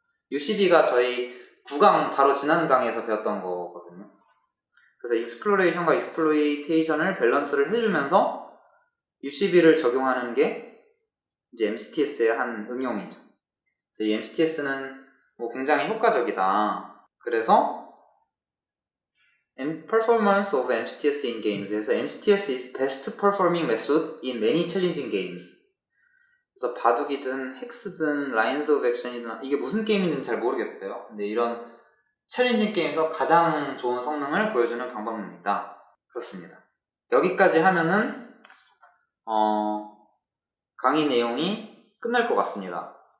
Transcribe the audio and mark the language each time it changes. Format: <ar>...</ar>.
<ko>UCB가 저희 9강 바로 지난 강의에서 배웠던 거거든요. 그래서 익스플로레이션과 익스플로이테이션을 밸런스를 해주면서 UCB를 적용하는 게 이제 MCTS의 한 응용이죠. 이 MCTS는 뭐 굉장히 효과적이다.</ko> <en>그래서 Performance of MCTS in Games에서 MCTS is best performing method in many challenging games.</en> <ko>그래서 바둑이든 헥스든 라인스 오브 액션이든 이게 무슨 게임인지는 잘 모르겠어요. 근데 이런 챌린징 게임에서 가장 좋은 성능을 보여주는 방법입니다. 그렇습니다. 여기까지 하면은 강의 내용이 끝날 것 같습니다.</ko>